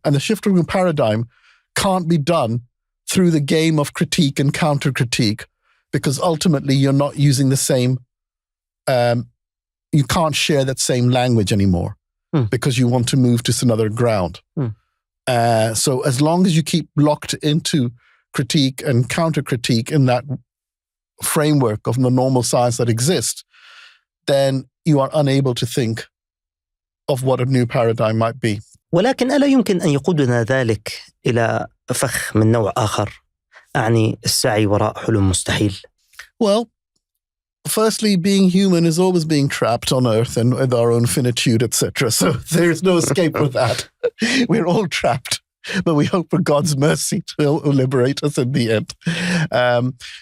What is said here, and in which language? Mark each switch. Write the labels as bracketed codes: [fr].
[en] And the shift of the paradigm can't be done through the game of critique and counter-critique, because ultimately you're not using the same, you can't share that same language anymore because you want to move to another ground. So as long as you keep locked into critique and counter-critique in that framework of the normal science that exists, then you are unable to think of what a new paradigm might be. [ar] ولكن ألا يمكن أن يقودنا ذلك إلى فخ من نوع آخر، أعني السعي وراء حلم مستحيل؟ [en] Well, firstly, being human is always being trapped on Earth and with our own finitude, etc. So there is no escape with that. We're all trapped, but we hope for God's mercy to liberate us in the end.